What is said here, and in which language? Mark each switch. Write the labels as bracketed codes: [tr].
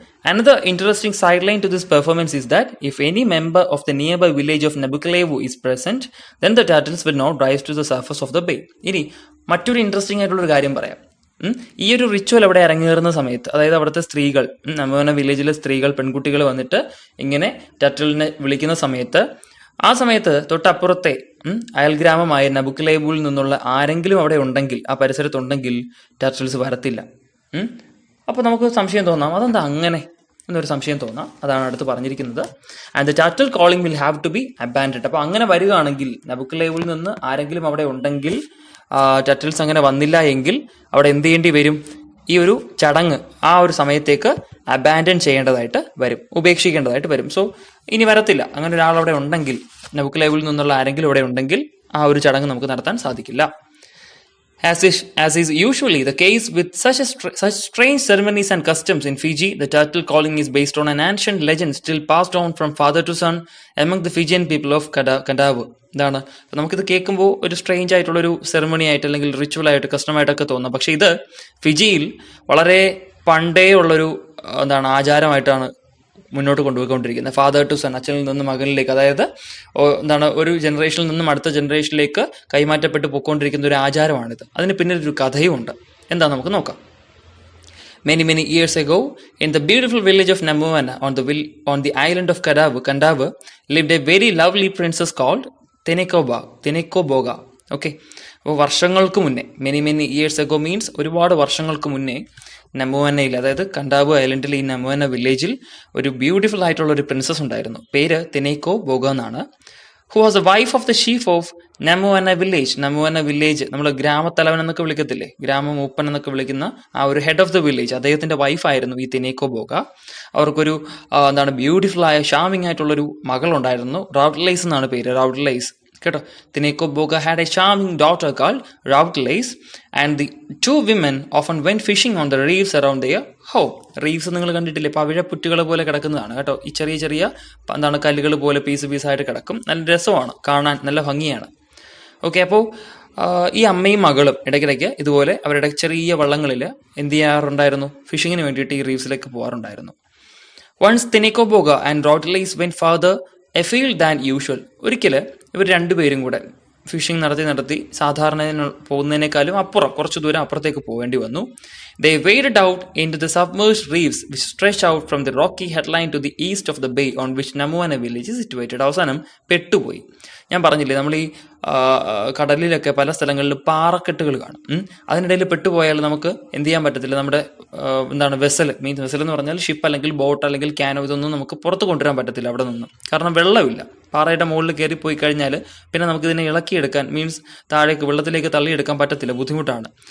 [en] Another interesting sideline to this performance is that if any member of the nearby village of Nabukalevu is present, then the turtles will not rise to the surface of the bay. [ml] ഇനി മറ്റൊരു interesting ആയിട്ടുള്ളൊരു കാര്യം പറയാം. ഈ ഒരു ritual അവിടെ ഇറങ്ങിയേറുന്ന സമയത്ത്, അതായത് അവിടുത്തെ സ്ത്രീകൾ, Namuana വില്ലേജിലെ സ്ത്രീകൾ, പെൺകുട്ടികൾ വന്നിട്ട് ഇങ്ങനെ ടർട്ടിലിനെ വിളിക്കുന്ന സമയത്ത്, ആ സമയത്ത് തൊട്ടപ്പുറത്തെ അയൽഗ്രാമമായ നബുക്കലേവുവിൽ നിന്നുള്ള ആരെങ്കിലും അവിടെ ഉണ്ടെങ്കിൽ, ആ പരിസരത്തുണ്ടെങ്കിൽ ടർട്ടിൽസ് വരത്തില്ല. അപ്പോൾ നമുക്ക് സംശയം തോന്നാം, അതെന്താ അങ്ങനെ എന്നൊരു സംശയം തോന്നാം. അതാണ് അടുത്ത് പറഞ്ഞിരിക്കുന്നത്. [en] And the turtle calling will have to be abandoned. [ml] അപ്പോൾ അങ്ങനെ വരികയാണെങ്കിൽ, നബുക്കലേവുവിൽ നിന്ന് ആരെങ്കിലും അവിടെ ഉണ്ടെങ്കിൽ, ടർട്ടിൽസ് അങ്ങനെ വന്നില്ല എങ്കിൽ അവിടെ എന്ത് ചെയ്യേണ്ടി വരും? ഈ ഒരു ചടങ്ങ് ആ ഒരു സമയത്തേക്ക് അബാൻഡൻ ചെയ്യേണ്ടതായിട്ട് വരും, ഉപേക്ഷിക്കേണ്ടതായിട്ട് വരും. സോ ഇനി വരത്തില്ല. അങ്ങനെ ഒരാളവിടെ ഉണ്ടെങ്കിൽ, നബുക്കലേവുവിൽ നിന്നുള്ള ആരെങ്കിലും ഇവിടെ ഉണ്ടെങ്കിൽ ആ ഒരു ചടങ്ങ് നമുക്ക് നടത്താൻ സാധിക്കില്ല. [en] As is usually the case with such strange ceremonies and customs in Fiji, the turtle calling is based on an ancient legend still passed on from father to son among the Fijian people of Kadavu. [ml] ഇതാണ് നമുക്കിത് കേൾക്കുമ്പോൾ ഒരു strange ആയിട്ടുള്ളൊരു ceremony ആയിട്ട് അല്ലെങ്കിൽ ritual ആയിട്ട് കസ്റ്റമായിട്ടൊക്കെ തോന്നാം. പക്ഷെ ഇത് ഫിജിയിൽ വളരെ പണ്ടേ ഉള്ളൊരു ആചാരമായിട്ടാണ് മുന്നോട്ട് കൊണ്ടുപോയിക്കൊണ്ടിരിക്കുന്നത്. [en] father to son, [ml] അച്ഛനിൽ നിന്ന് മകനിലേക്ക്, അതായത് ഒരു ജനറേഷനിൽ നിന്നും അടുത്ത ജനറേഷനിലേക്ക് കൈമാറ്റപ്പെട്ട് പോയിക്കൊണ്ടിരിക്കുന്ന ഒരു ആചാരമാണിത്. അതിന് പിന്നിൽ ഒരു കഥയും ഉണ്ട്. എന്താ നമുക്ക് നോക്കാം. [en] Many years ago, in the beautiful village of Namuana on the island of Kandavu, lived a very lovely princess called Tenekoboga. [ml] Okay, അപ്പോൾ വർഷങ്ങൾക്ക് മുന്നേ, [en] many years ago [ml] മീൻസ് ഒരുപാട് വർഷങ്ങൾക്ക് മുന്നേ നമുവനയിൽ, അതായത് കണ്ടാബു ഐലൻഡിൽ, ഈ നമുവന വില്ലേജിൽ ഒരു ബ്യൂട്ടിഫുൾ ആയിട്ടുള്ള ഒരു പ്രിൻസസ് ഉണ്ടായിരുന്നു. പേര് തെനേക്കോ ബോഗ എന്നാണ്. [en] Who was a wife of the chief of Namuana village. [ml] നമുവന village നമ്മൾ ഗ്രാമത്തലവൻ എന്നൊക്കെ വിളിക്കത്തില്ലേ, ഗ്രാമമൂപ്പൻ എന്നൊക്കെ വിളിക്കുന്ന ആ ഒരു [en] head of the village, [ml] അദ്ദേഹത്തിന്റെ വൈഫായിരുന്നു ഈ തെനേക്കോ ബോഗ. അവർക്കൊരു ബ്യൂട്ടിഫുൾ ആയ ഷാമിങ് ആയിട്ടുള്ളൊരു മകളുണ്ടായിരുന്നു. റൗട്ട്ലൈസ് എന്നാണ് പേര്, റൗട്ട്ലൈസ് കേട്ടോ. [en] Teneko Boga had a charming daughter called Routelace, and the two women often went fishing on the reefs around their home. [ml] Reefs നിങ്ങൾ കണ്ടിട്ടില്ലേ, പവിഴപ്പുറ്റുകൾ പോലെ കിടക്കുന്നതാണ് കേട്ടോ. ഈ ചെറിയ ചെറിയ കല്ലുകൾ പോലെ പീസായിട്ട് കിടക്കും. നല്ല രസമാണ് കാണാൻ, നല്ല ഭംഗിയാണ്. ഓക്കെ, അപ്പോൾ ഈ അമ്മയും മകളും ഇടയ്ക്കിടയ്ക്ക് ഇതുപോലെ അവരുടെ ചെറിയ വള്ളങ്ങളിൽ എന്ത് ചെയ്യാറുണ്ടായിരുന്നു, ഫിഷിങ്ങിന് വേണ്ടിയിട്ട് ഈ റീഫ്സിലേക്ക് പോകാറുണ്ടായിരുന്നു. [en] Once Teneko Boga and Routelace went further afield than usual. [ml] ഒരിക്കൽ ഇവർ രണ്ടുപേരും കൂടെ ഫിഷിംഗ് നടത്തി സാധാരണ പോകുന്നതിനേക്കാളും കുറച്ചു ദൂരം അപ്പുറത്തേക്ക് പോകേണ്ടി വന്നു. [en] They waded out into the submerged reefs which stretch out from the rocky headland to the east of the bay on which Namuana village is situated. [ml] അവസാനം പെട്ടുപോയി. ഞാൻ പറഞ്ഞില്ലേ, നമ്മൾ ഈ കടലിലൊക്കെ പല സ്ഥലങ്ങളിലും പാറക്കെട്ടുകൾ കാണും. അതിനിടയിൽ പെട്ടുപോയാൽ നമുക്ക് എന്ത് ചെയ്യാൻ പറ്റത്തില്ല. നമ്മുടെ വെസൽ എന്ന് പറഞ്ഞാൽ ഷിപ്പ് അല്ലെങ്കിൽ ബോട്ട് അല്ലെങ്കിൽ ക്യാനോ, ഇതൊന്നും നമുക്ക് പുറത്ത് കൊണ്ടുവരാൻ പറ്റത്തില്ല അവിടെ നിന്ന്. കാരണം വെള്ളമില്ല. പാറയുടെ മുകളിൽ കയറി പോയി കഴിഞ്ഞാൽ പിന്നെ നമുക്കിതിനെ ഇളക്കിയെടുക്കാൻ, മീൻസ് താഴേക്ക് വെള്ളത്തിലേക്ക് തള്ളിയെടുക്കാൻ പറ്റത്തില്ല, ബുദ്ധിമുട്ടാണ്.